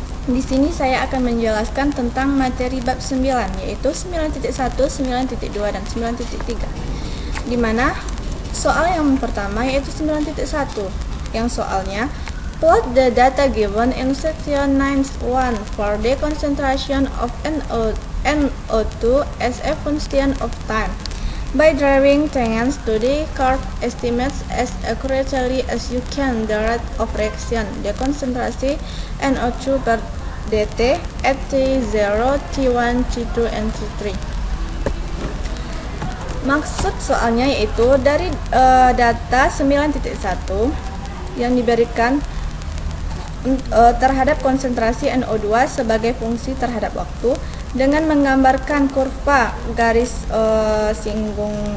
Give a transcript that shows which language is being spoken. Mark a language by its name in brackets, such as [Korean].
[Indonesian] Di sini saya akan menjelaskan tentang materi bab 9, yaitu 9.1, 9.2, dan 9.3. Di mana soal yang pertama yaitu 9.1, yang soalnya [English] plot the data given in section 9.1 for the concentration of NO2 as a function of time by drawing tangents to the curve estimates as accurately as you can the rate of reaction, the concentration NO2 per dt at T0, T1, T2, and T3. [Indonesian] Maksud soalnya yaitu dari data 9.1 yang diberikan terhadap konsentrasi NO2 sebagai fungsi terhadap waktu dengan menggambarkan kurva garis singgung